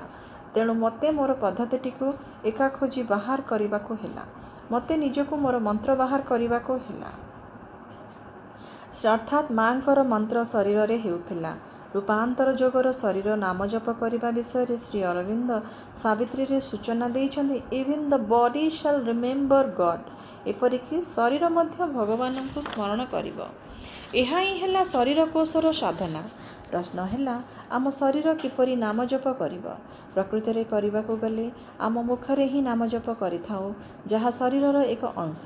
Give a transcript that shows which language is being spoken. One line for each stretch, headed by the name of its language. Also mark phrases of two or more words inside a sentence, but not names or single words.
Odia: ତେଣୁ ମୋତେ ମୋର ପଦ୍ଧତିଟିକୁ ଏକା ଖୋଜି ବାହାର କରିବାକୁ ହେଲା। ମୋତେ ନିଜକୁ ମୋର ମନ୍ତ୍ର ବାହାର କରିବାକୁ ହେଲା। ଅର୍ଥାତ୍ ମାଙ୍କର ମନ୍ତ୍ର ଶରୀରରେ ହେଉଥିଲା। ରୂପାନ୍ତର ଯୋଗର ଶରୀର ନାମ ଜପ କରିବା ବିଷୟରେ ଶ୍ରୀ ଅରବିନ୍ଦ ସାବିତ୍ରୀରେ ସୂଚନା ଦେଇଛନ୍ତି,
English: even the body shall remember God.
Odia: ଏପରିକି ଶରୀର ମଧ୍ୟ ଭଗବାନଙ୍କୁ ସ୍ମରଣ କରିବ। ଏହା ହିଁ ହେଲା ଶରୀର କୋଷର ସାଧନା। ପ୍ରଶ୍ନ ହେଲା, ଆମ ଶରୀର କିପରି ନାମ ଜପ କରିବ? ପ୍ରକୃତରେ କରିବାକୁ ଗଲେ ଆମ ମୁଖରେ ହିଁ ନାମ ଜପ କରିଥାଉ, ଯାହା ଶରୀରର ଏକ ଅଂଶ।